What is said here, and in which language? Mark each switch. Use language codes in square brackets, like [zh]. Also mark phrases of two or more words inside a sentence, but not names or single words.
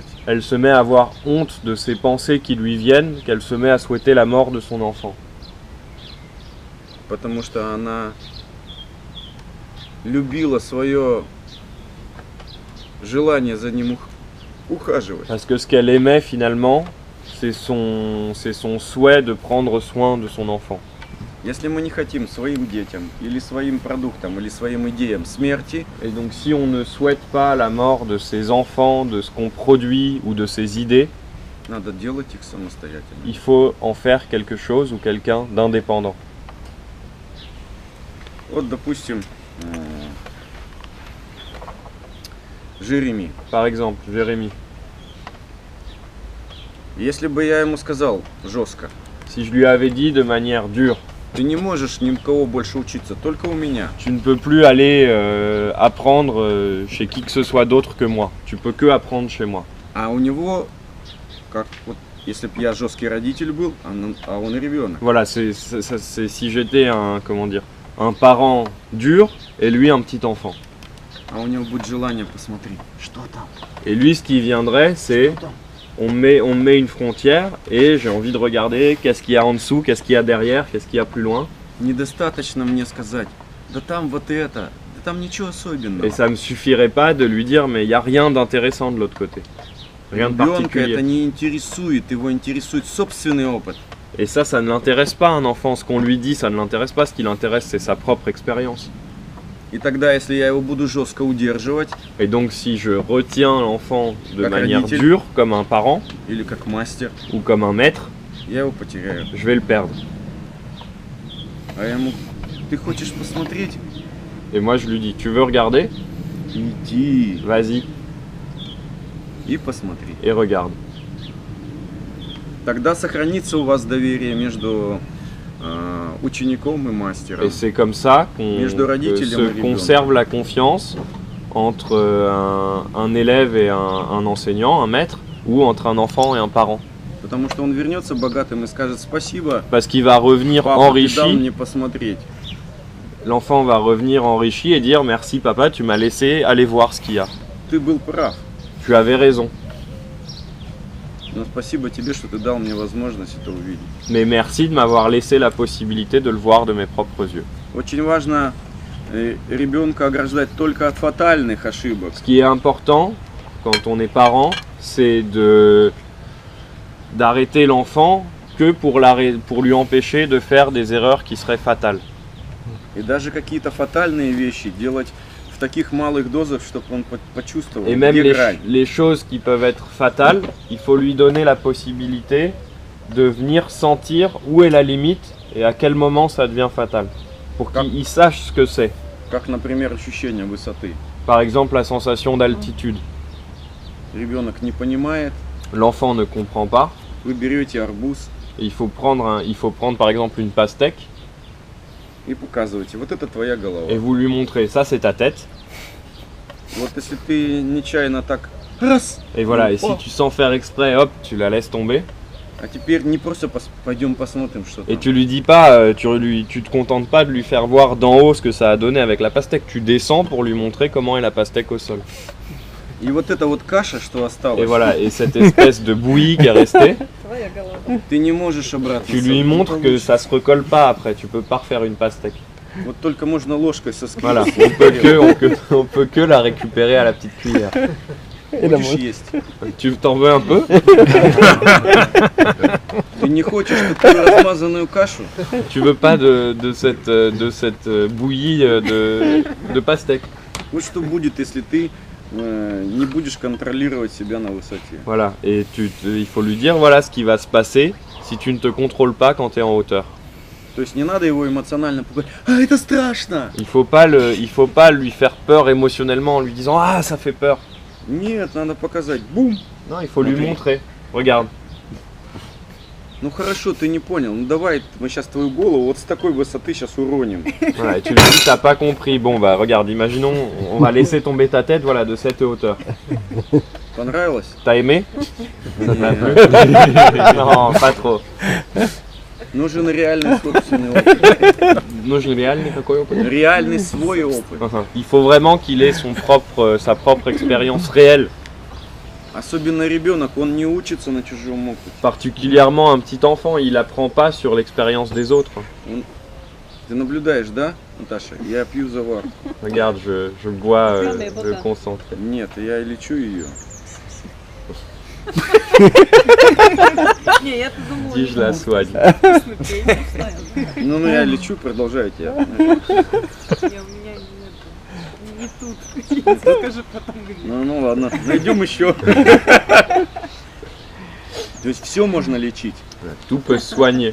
[fr] Elle se met à avoir honte de ses pensées qui lui viennent, qu'elle se met à souhaiter la mort de son enfant. [ru] Потому что она любила свое желание за ним ухаживать. [fr] Parce que ce qu'elle aimait finalement, c'est son souhait de prendre soin de son enfant. [ru] Если мы не хотим своим детям или своим продуктам или своим идеям смерти, [fr] Et donc si on ne souhaite pas la mort de ses enfants, de ce qu'on produit ou de ses idées, [ru] надо делать их самостоятельно. [fr] il faut en faire quelque chose ou quelqu'un d'indépendant. [ru] Вот, допустим, Jérémie. [fr] Par exemple, Jérémie, [ru] Если бы я ему сказал жестко, [fr] si je lui avais dit de manière dure, [ru] ты не можешь ни у кого больше учиться, только у меня. [fr] tu ne peux plus aller apprendre chez qui que ce soit d'autre que moi, tu peux que apprendre chez moi. [ru] А у него, как вот, если бы я жесткий родитель был, а он и ребенок. [fr] Voilà, c'est si j'étais un parent dur et lui un petit enfant. [ru] А у него будет желание посмотреть, что там. [fr] Et lui, ce qui viendrait, c'est on met une frontière et j'ai envie de regarder qu'est-ce qu'il y a en dessous, qu'est-ce qu'il y a derrière, qu'est-ce qu'il y a plus loin. [ru] Недостаточно мне сказать, да там вот это, да там ничего особенного. [fr] Et ça me suffirait pas de lui dire mais il n'y a rien d'intéressant de l'autre côté. Rien de [ru] Ребенка это [fr] particulier. [ru] не интересует, его интересует собственный опыт. [fr] Et ça ne l'intéresse pas un enfant. Ce qu'on lui dit, ça ne l'intéresse pas. Ce qui l'intéresse, c'est sa propre expérience. [ru] И тогда, если я его буду жестко удерживать, [fr] Et donc si je retiens l'enfant de [ru] Как [fr] manière [ru] родитель. [fr] dure, comme un parent [ru] или как мастер, [fr] ou comme un maître, [ru] я его потеряю. [fr] je vais le perdre. [ru] А я ему, ты хочешь посмотреть? [fr] Et moi, je lui dis, tu veux regarder? [ru] Иди [fr] Vas-y [ru] и посмотри. [fr] et regarde. [ru] Тогда сохранится у вас доверие между учеником и мастером. [fr] Et c'est comme ça qu'on [ru] Между [fr] que [ru] родителем [fr] se [ru] et ребенком. [fr] conserve la confiance entre un élève et un enseignant, un maître, ou entre un enfant et un parent. [ru] Потому что он вернется богатым и скажет спасибо, [fr] Parce qu'il va revenir [ru] папа, ты дал [fr] enrichi, [ru] мне посмотреть. [fr] l'enfant va revenir enrichi et dire merci papa, tu m'as laissé aller voir ce qu'il y a. [ru] Ты был прав. [fr] Tu avais raison, [ru] Но спасибо тебе, что ты дал мне возможность это увидеть. [fr] mais merci de m'avoir laissé la possibilité de le voir de mes propres yeux. [ru] Очень важно ребенка ограждать только от фатальных ошибок. [fr] Ce qui est important quand on est parent, c'est d'arrêter l'enfant que pour lui empêcher de faire des erreurs qui seraient fatales. [ru] И даже какие-то фатальные вещи делать в таких малых дозах, чтобы он почувствовал, [fr] Et même [ru] где грань. [fr] les choses qui peuvent être fatales, il faut lui donner la possibilité de venir sentir où est la limite et à quel moment ça devient fatal. Pour qu'il sache ce que c'est. [ru] Как, например, ощущение высоты. [fr] Par exemple, la sensation d'altitude. [ru] Ребенок не понимает, [fr] L'enfant ne comprend pas. [ru] вы берете арбуз [fr] Et il faut prendre par exemple une pastèque [ru] и показываете, вот это твоя голова. [fr] et vous lui montrez ça c'est ta tête. [ru] Вот если ты нечаянно так раз, [fr] Et voilà, et si Oh. tu sens faire exprès, hop, tu la laisses tomber. [ru] а теперь не просто пойдем посмотрим, что [fr] Et [ru] там. [fr] tu lui dis pas, tu te contentes pas de lui faire voir d'en haut ce que ça a donné avec la pastèque. Tu descends pour lui montrer comment est la pastèque au sol. [ru] И вот эта вот каша, что осталась, [fr] Et voilà, et cette espèce de bouillie qui est restée, [ru] Твоя голова. ты не можешь обратно. [fr] tu lui montres que ça se recolle pas après. Tu peux pas refaire une pastèque. [ru] Вот только можно ложкой со [fr] Voilà, [ru] скидкой. [fr] on peut que la récupérer à la petite cuillère. [ru] Хочешь есть? [fr] Tu t'en veux un peu? [ru] Ты не хочешь такую размазанную кашу? [fr] Tu veux pas de cette bouillie de pastèque? [ru] Вот что будет, если ты не будешь контролировать себя на высоте. [fr] Voilà, et il faut lui dire voilà ce qui va se passer si tu ne te contrôles pas quand tu es en hauteur. [ru] То есть не надо его эмоционально пугать. А, это страшно! [fr] Il faut pas lui faire peur émotionnellement en lui disant ah ça fait peur. [ru] Нет, надо показать. Бум! [fr] Non, il faut lui Ok. montrer. Regarde. [ru] Ну хорошо, ты не понял. Ну давай, мы сейчас твою голову вот с такой высоты сейчас уроним. [fr] Voilà, et tu lui dis t'as pas compris. Bon bah regarde, imaginons on va laisser tomber ta tête voilà de cette hauteur. [ru] Понравилось? [fr] T'as aimé? Ça t'a plu? Non, pas trop. [ru] Нужен реальный собственный опыт. Нужен реальный какой опыт? Реальный свой опыт. [fr] Il faut vraiment qu'il ait sa propre expérience réelle. [ru] Особенно ребенок, он не учится на чужом опыте. [fr] Particulièrement un petit enfant, il apprend pas sur l'expérience des autres. [ru] Ты наблюдаешь, да, Наташа? Я пью заварку. [fr] Regarde, je bois le concentré. [ru] Нет, я лечу ее. Не, я-то думала, [fr] Dis, je la soigne. [ru] вкусно пей, не знаю. Ну, я лечу, продолжайте. Не, у меня не тут. Скажи потом где. Ну ладно, найдем еще. То есть все можно лечить. [fr] Tout peut se soigner.